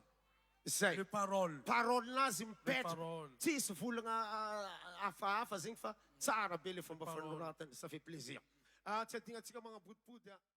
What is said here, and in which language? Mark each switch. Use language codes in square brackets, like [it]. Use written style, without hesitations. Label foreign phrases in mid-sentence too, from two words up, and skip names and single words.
[mg] Zay. [fr] Le parole. [mg] Parole-nazy mipetraka. parole. Tsisy volagna hafahafa zegny fa tsara be le fomba fanoratany. [fr] Ça fait plaisir. [mg] Tsy adinantsika magnabodibody.